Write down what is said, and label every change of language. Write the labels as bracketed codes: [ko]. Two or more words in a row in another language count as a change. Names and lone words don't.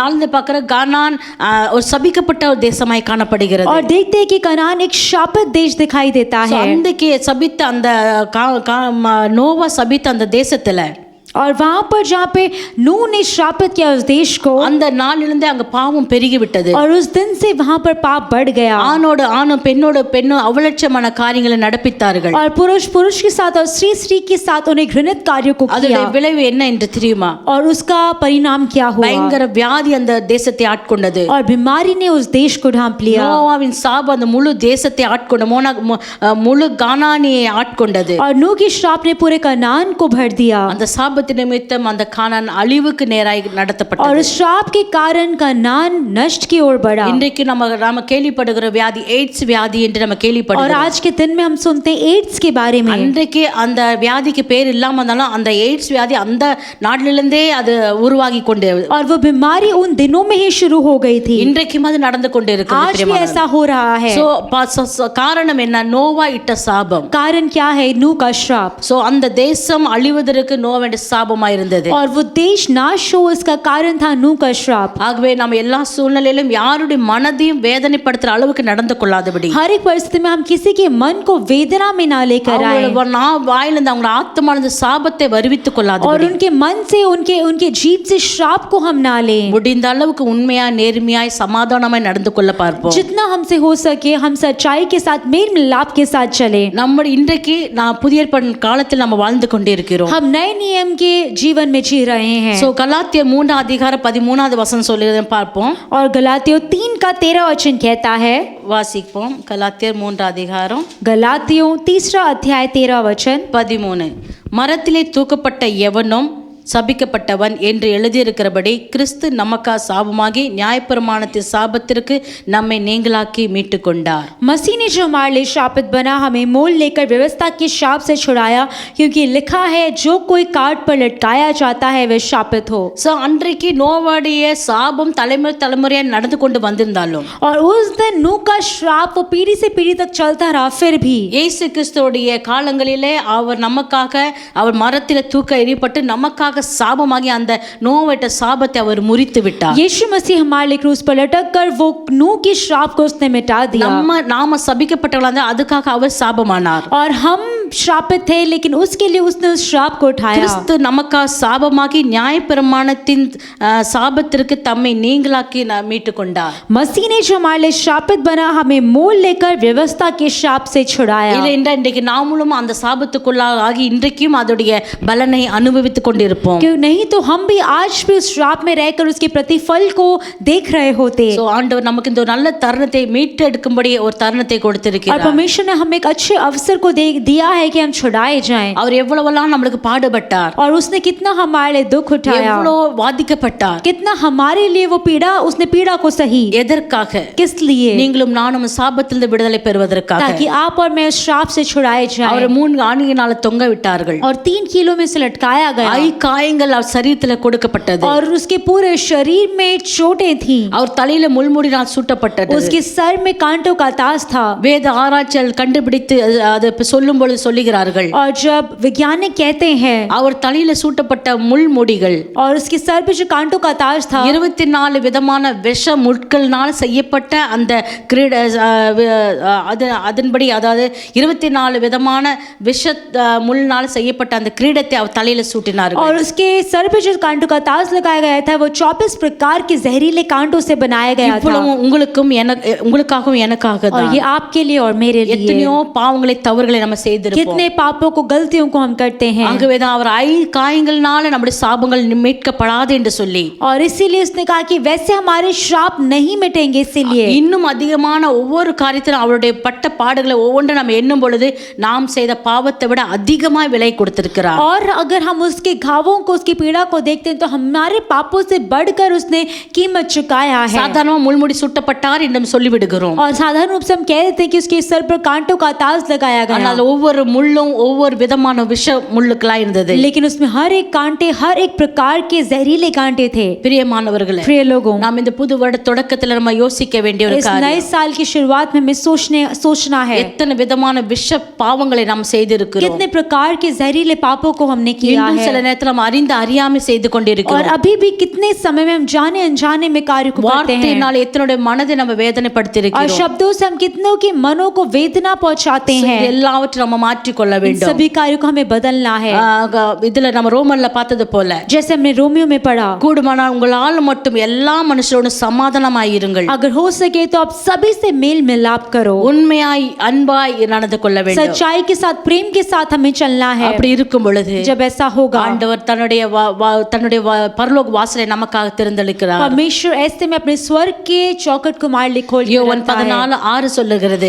[ta] நாள்ல பார்க்கிற கானான் ஒரு சபிக்கப்பட்ட ஒரு தேசமாய் காணப்படுகிறது. [hi] और देखते हैं कि कनान एक शापित देश दिखाई देता So, है. [ta] அன்றைக்கு சபித்த அந்த நோவா சபித்த அந்த தேசத்துல [hi] और वहाँ पर जहाँ पे नूह ने श्रापित किया उस देश को, [ta] அந்த நாளிலிருந்து அங்க பாவம் பெருகி விட்டது. [hi] और उस दिन से वहाँ पर पाप बढ़ गया. [ta] ஆணும் பெண்ணும் அவலட்சமான காரியங்களை நடப்பித்தார்கள். [hi] और पुरुष के साथ और स्त्री के साथ उन्हें घृणित कार्यों को [ta] அதோட [hi] किया. [ta] விளைவு என்ன என்று தெரியுமா? [hi] और उसका परिणाम क्या हुआ? [ta] பயங்கர வியாதி அந்த தேசத்தை ஆட்கொண்டது. [hi] और बीमारी ने उस देश को ढांप लिया. [ta] நோவாவின் சாபம் அந்த முழு தேசத்தை ஆட்கொண்ட முழு கானானியை ஆட்கொண்டது. [hi] और नूह की श्राप ने पूरे कनान को भर दिया. [ta] அந்த சாபத்தின் நிமித்தம் அந்த கானான் அழிவுக்கு நேராய் [hi] और [ta] நடத்தப்பட்டது. [hi] उस श्राप के कारण कनान नष्ट की ओर बढ़ा. [ta] இன்றைக்கு நம்ம கேள்விப்படுகிற வியாதி எய்ட்ஸ் வியாதி என்று நம்ம [hi] और [ta] கேள்விப்படுகிறோம். [hi] आज के दिन में हम सुनते हैं एड्स के बारे में. [ta] அன்றைக்கு அந்த வியாதிக்கு பேர் இல்லாம இருந்தாலும் அந்த எய்ட்ஸ் வியாதி அந்த நாட்டிலிருந்தே அது உருவாகி கொண்டு [hi] और वो बीमारी उन दिनों में ही शुरू हो गई थी. [ta] இன்றைக்கும் அது நடந்து கொண்டு [hi] आज भी ऐसा हो रहा है. [ta] காரணம் என்ன? நோவா இட்ட சாபம். [hi] कारण क्या है? नूह का श्राप. [ta] சோ அந்த தேசம் அழிவதற்கு நோவாவுடைய சாபமா இருந்தது. [hi] और वो देश नाश हो इसका कारण था नूह का श्राप. [ta] ஆகவே நம்ம எல்லா சூழ்நிலையிலும் யாருடைய மனதையும் வேதனைப்படுத்துற அளவுக்கு நடந்து கொள்ளாதபடி [hi] हर एक परिस्थिति में हम किसी के मन को वेदना में ना लेकर आए. [ta] வாயிலிருந்து அவங்க ஆத்மானது சாபத்தை வருவித்துக் [hi] और [ta] கொள்ளாதபடி [hi] उनके मन से उनके जीभ से श्राप को हम ना लें. [ta] முடிந்த அளவுக்கு உண்மையா நேர்மையாய் சமாதானமாய் நடந்து கொள்ள பார்ப்போம். [hi] जितना हमसे हो सके हम सच्चाई के साथ मेल मिलाप के साथ चले. [ta] நம்ம இன்றைக்கு புதிய ஏற்பாடு காலத்தில் நம்ம வாழ்ந்து கொண்டே இருக்கிறோம். [hi] हम नए नियम के जीवन में जी रहे हैं. [ta] சோ கலாத்தியர் 3:13 வசனம் சொல்லி பார்ப்போம். [hi] और गलातियों 3:13 वचन कहता है, [ta] வாசிப்போம். கலாத்தியர் 3 [hi] गलातियों 3 अध्याय 13 वचन. [ta] 13 மரத்திலே தூக்கப்பட்ட எவனும் சபிக்கப்பட்டவன் என்று எழுதியிருக்கிறபடி கிறிஸ்து நமக்கா சாபமாகி நியாயப்பிரமாணத்தின் சாபத்திற்கு நம்மை நீங்களாக்கி மீட்டு கொண்டார். [hi] मसीह ने जो हमारे लिए शापित बना हमें मोल लेकर व्यवस्था के शाप से छुड़ाया, क्योंकि लिखा है जो कोई काट पर लटकाया जाता है वह शापित हो. [ta] ஸோ அன்றைக்கு நோவாடைய சாபம் தலைமுறையா நடந்து கொண்டு வந்திருந்தாலும் [hi] और उस दिन नूह का श्राप वो पीढ़ी से पीढ़ी तक चलता रहा, फिर भी [ta] இயேசு கிறிஸ்துவோடைய காலங்களிலே அவர் நமக்காக அவர் மரத்திலே தூக்க எறியப்பட்டு நமக்காக சாபமாகி அந்த நோவட்ட சாபத்தை அவர் முறித்து விட்டார். [hi] यीशु मसीह हमारे लिए क्रूस पर लटक कर वो नूह के श्राप को उसने मिटा दिया. [ta] நாம சபிக்கப்பட்டவர்களா இருந்தா அதுக்காக அவர் சாபமானார். [hi] और हम श्रापित थे, लेकिन उसके लिए उसने उस श्राप को उठाया. [ta] கிறிஸ்து நமக்காக சாபமாகி நியாயப்பிரமாணத்தின் சாபத்திற்கு தம்மை நீங்களாக்கி மீட்டு கொண்டார். [hi] मसीह ने जो हमारे लिए श्रापित बना हमें मोल लेकर व्यवस्था के श्राप से छुड़ाया. [ta] இல்லை என்றால் இன்றைக்கு நாமளும் அந்த சாபத்துக்குள்ளாகி இன்றைக்கும் அதோடைய பலனை அனுபவித்துக் கொண்டிருப்போம். [hi] क्यों नहीं तो हम भी आज भी उस श्राप में रहकर उसके प्रतिफल को देख रहे होते. [ta] சோ ஆண்டவர் நமக்கு இந்த ஒரு நல்ல தருணத்தை மீட்டு எடுக்கும்படி ஒரு தருணத்தை [hi] और [ta] கொடுத்திருக்கிறார். [hi] परमेश्वर ने हमें एक अच्छे अवसर को दिया है कि हम छुड़ाए जाएं. [ta] அவர் எவ்வளவெல்லாம் நம்மளுக்கு பாடுபட்டார், [hi] और उसने कितना हमारे लिए दुख उठाया, [ta] எவ்வளோ வாதிக்கப்பட்டார், [hi] कितना हमारे लिए वो पीड़ा, उसने पीड़ा को सही. [ta] எதற்காக? [hi] किस लिए? [ta] நீங்களும் நானும் சாபத்திலிருந்து விடுதலை பெறுவதற்காக. [hi] ताकि आप और मैं उस श्राप से छुड़ाए [ta] அவர் [hi] जाएं. [ta] 3 ஆணியினால தொங்க விட்டார்கள். [hi] और 3 किलो में से लटकाया गया. [ta] காயங்கள் அவர் சரீரத்துல கொடுக்கப்பட்டது. [hi] और उसके पूरे शरीर में चोटें थी. [ta] அவர் தலையில முள்முடினால் சூட்டப்பட்டது. [hi] उसके सर में कांटों का ताज था. [ta] வேத ஆராய்ச்சியாளர் கண்டுபிடித்து அது சொல்லும் பொழுது சொல்லுகிறார்கள், [hi] और जब वैज्ञानिक कहते हैं [ta] அவர் தலையில சூட்டப்பட்ட முள்முடிகள் [hi] और उसके सर पे जो कांटों का ताज था [ta] 24 விதமான விஷ முட்கள்னால் செய்யப்பட்ட அந்த கிரீட அதன்படி, அதாவது 24 விதமான விஷ முள்னால் செய்யப்பட்ட அந்த கிரீடத்தை அவர் தலையில சூட்டினார்கள். [hi] और उसके सर पे जो कांटों का ताज लगाया गया था वो 24 प्रकार के जहरीले कांटों से बनाया गया था. [ta] உங்களுக்காகவும் எனக்காக [hi] और [ta] தான் [hi] ये आपके लिए और मेरे लिए. [ta] எத்தனையோ பாவங்களை தவறுகளை நம்ம செய்திருப்போம். [hi] कितने पापों को गलतियों को हम करते हैं. [ta] ஆகவேதான் அவர் காயங்கள்னால நம்முடைய சாபங்கள் மீட்கப்படாது என்று சொல்லி, [hi] और इसीलिए उसने कहा कि वैसे हमारे श्राप नहीं मिटेंगे. इसीलिए [ta] இன்னும் அதிகமான ஒவ்வொரு காரியத்திலும் அவருடைய பட்ட பாடுகளை ஒவ்வொன்றும் நம்ம எண்ணும் பொழுது நாம் செய்த பாவத்தை விட அதிகமாக விலை கொடுத்திருக்கிறார். [hi] और अगर हम उसके घावों को, उसकी पीड़ा को देखते हैं तो हमारे पापों से बढ़कर उसने कीमत चुकाया है. [ta] சாதாரணமா முள்முடி சுட்டப்பட்டார் என்று சொல்லிவிடுகிறோம். [hi] और साधारण रूप से हम कह देते हैं कि उसके सर पर कांटों का ताज लगाया गया. [ta] ஆனால் ஒவ்வொரு முள்ளும் ஒவ்வொரு விதமான விஷ முள்ளுக்களா இருந்தது. [hi] लेकिन उसमें हर एक कांटे, हर एक प्रकार के जहरीले कांटे थे. [ta] பிரியமானவர்களே, [hi] प्रिय लोगों, [ta] நாம் இந்த புது வருட தொடக்கத்துல நம்ம யோசிக்க வேண்டிய ஒரு [hi] इस [ta] காரியம், [hi] नए साल की शुरुआत में हमें सोचना है [ta] எத்தனை விதமான விஷ பாவங்களை நாம் செய்திருக்கிறோம். [hi] कितने प्रकार के जहरीले पापों को हमने किया [ta] இன்னும் சில [hi] है. [ta] நேரத்துல நம்ம அறிந்து அறியாமை செய்து [hi] और [ta] கொண்டிருக்கிறோம். [hi] अभी भी कितने समय में हम जाने अनजाने में कार्य को करते हैं. [ta] வார்த்தையினால் எத்தனுடைய மனதை நம்ம வேதனைப்படுத்தி [hi] और [ta] இருக்கிறோம். [hi] शब्दों से हम कितनों के मनों को वेदना पहुंचाते हैं. [ta] எல்லாவற்றையும் நம்ம மாற்றிக்கொள்ள [hi] इन [ta] வேண்டும். [hi] सभी कार्यों को हमें बदलना है. [ta] இதுல நம்ம ரோமன்ல பார்த்தது போல, [hi] जैसे हमने रोमियो में पढ़ा, [ta] கூடுமானால் உங்களால் மட்டும் எல்லா மனுஷரோடும் சமாதானமாயிருங்கள், [hi] अगर हो सके तो आप सभी से मेल मिलाप करो. [ta] உண்மையாய் அன்பாய் நடந்து கொள்ள வேண்டும். [hi] सच्चाई के साथ, प्रेम के साथ हमें चलना है. [ta] அப்படி இருக்கும் பொழுது [hi] जब ऐसा होगा, [ta] ஆண்டவர் தன்னுடைய பரலோக வாசலை நமக்காக திறந்தளிக்கிறார். [hi] परमेश्वर ऐसे में अपने स्वर्ग के चौखट को हमारे लिए खोल के [ta] யோவான் [hi] रखता है. [ta] 14:6 சொல்லுகிறது,